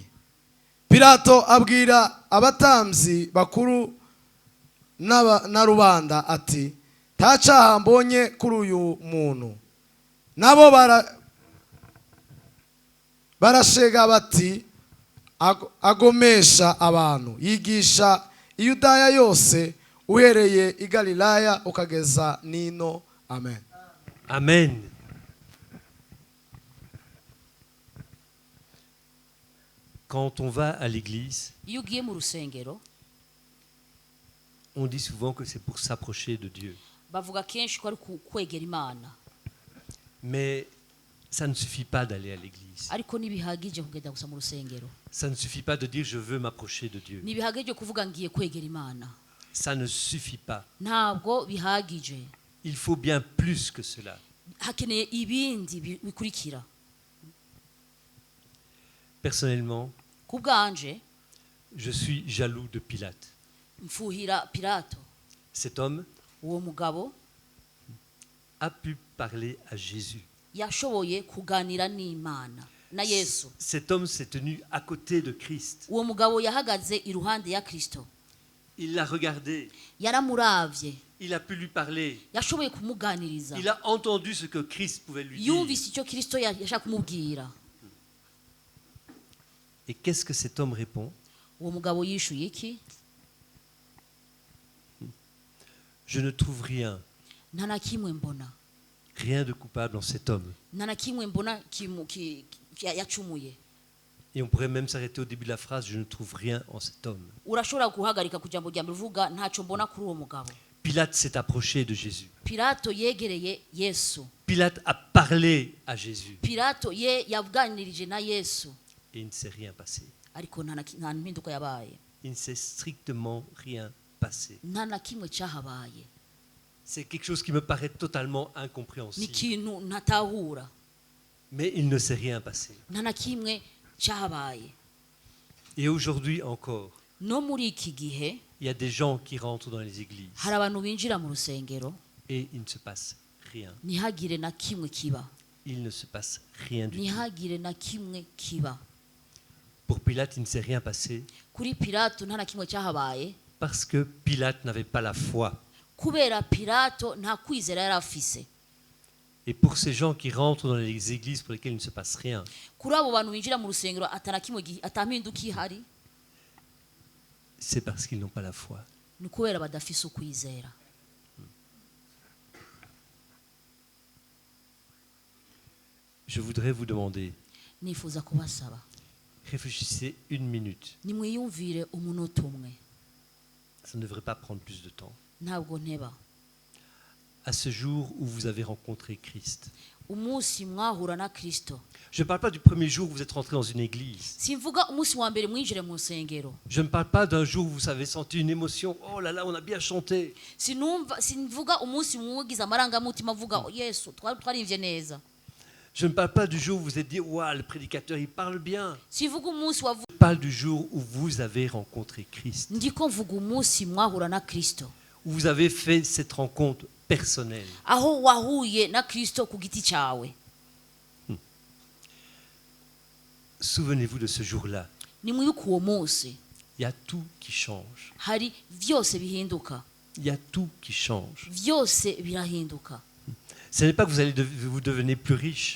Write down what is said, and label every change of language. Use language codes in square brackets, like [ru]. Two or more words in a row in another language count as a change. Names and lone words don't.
[rn] Pilato abwira abatambyi bakuru na rubanda ati, nta cyaha mbonye kuri uyu muntu. Nabo barashega bati, agomesha abantu, yigisha Yudaya yose, uhereye i Galilaya ukageza nino. Amen. [fr] Amen. Quand on va à l'église, [rn] iyo ugiye mu rusengero [fr] on dit souvent que c'est pour s'approcher de Dieu. [rn] bavuga kenshi ko ari kwegera Imana, [fr] Mais ça ne suffit pas d'aller à l'église. [rn] ariko ntibihagije kugenda gusa mu rusengero. [fr] Ça ne suffit pas de dire je veux m'approcher de Dieu. [rn] Ntibihagije kuvuga ngiye kwegera Imana. [fr] Ça ne suffit pas. [rn] Ntabwo bihagije. [fr] Il faut bien plus que cela. [rn] Hakeneye ibindi bikurikira. [fr] Personnellement, [rn] Ku bwanje [fr] je suis jaloux de Pilate. [rn] mfuhira Pilato. [fr] Cet homme [rn] Uwo mugabo [fr] a pu parler à Jésus. [rn] yashoboye kuganira n'Imana na Yesu. [fr] Cet homme s'est tenu à côté de Christ. [rn] Uwo mugabo yahagaze iruhande ya Kristo. [fr] Il l'a regardé. [rn] Yaramuravye. [fr] Il a pu lui parler. [rn] Yashoboye kumuganiriza. [fr] Il a entendu ce que Christ pouvait lui dire. [rn] Yumvise icyo Kristo yashaka kumubwira. [fr] Et qu'est-ce que cet homme répond? [rn] Uwo mugabo yishuye iki? [fr] Je ne trouve rien, [rn] Nta na kimwe mbona. [fr] rien de coupable en cet homme. [rn] Nta na kimwe mbona yacumuye. [fr] Et on pourrait même s'arrêter au début de la phrase, je ne trouve rien en cet homme. [rn] Urashobora guhagarika ku jambo rya mbere uvuga ntacyo mbona kuri uwo mugabo. [fr] Pilate s'est approché de Jésus. [rn] Pilato yegereye Yesu. [fr] Pilate a parlé à Jésus. [rn] Pilato yavuganirije na Yesu. [fr] Et il ne s'est rien passé. [rn] Ariko nta mpinduka yabaye. [fr] Il ne s'est strictement rien passé. [rn] Nta na kimwe cyahabaye. [fr] C'est quelque chose qui me paraît totalement [rn] Ni [fr] incompréhensible. [rn] ikintu ntatahura. [fr] Mais il ne s'est rien passé. [rn] Nta na kimwe cyahabaye. [fr] Et aujourd'hui encore, [rn] No muri iki gihe [fr] il y a des gens qui rentrent dans les églises [rn] hari abantu binjira mu rusengero [fr] et il ne se passe rien. [rn] ntihagire na kimwe kiba. [fr] Il ne se passe rien du tout. [rn] Ntihagire na kimwe kiba. [fr] Pour Pilate, il ne s'est rien passé [rn] Kuri Pilato nta na kimwe cyahabaye [fr] parce que Pilate n'avait pas la foi. [rn] kubera Pilato nta kwizera yari afise. [fr] Et pour ces gens qui rentrent dans les églises pour lesquelles il ne se passe rien, [rn] Kuri abo bantu binjira mu rusengero atana kimwe atampinduka ihari, [fr] c'est parce qu'ils n'ont pas la foi. [rn] ni kubera badafise ukwizera. [fr] Je voudrais vous demander, [rn] Nifuza kubasaba [fr] réfléchissez une minute. [rn] nimwiyumvire umunota umwe, [fr] Ça ne devrait pas prendre plus de temps. [rn] ntabwo nteba. [fr] À ce jour où vous avez rencontré Christ. [rn] Umunsi mwahura na Kristo. [fr] Je ne parle pas du premier jour où vous êtes rentré dans une église. [rn] Simvuga umunsi wa mbere mwinjire mu rusengero. [fr] Je ne parle pas d'un jour où vous avez senti une émotion. Oh là là, on a bien chanté. [rn] Sinvuga umunsi mwagize amarangamutima avuga Yesu twarimvye neza. [fr] Je ne parle pas du jour où vous vous êtes dit, waouh, le prédicateur, il parle bien. [rn] Sivuga umunsi wa [fr] Je parle du jour où vous avez rencontré Christ. [rn] ndiko mvuga umunsi mwahura na Kristo. [fr] Où vous avez fait cette rencontre personnelle. [rn] Aho wahuye na Kristo ku giti cyawe. [fr] Souvenez-vous de ce jour-là. [rn] Nimwibuke uwo munsi. [fr] Il y a tout qui change. [rn] Hari vyose bihinduka. [fr] Il y a tout qui change. [rn] Vyose birahinduka. [fr] Ce n'est pas que vous devenez plus riche.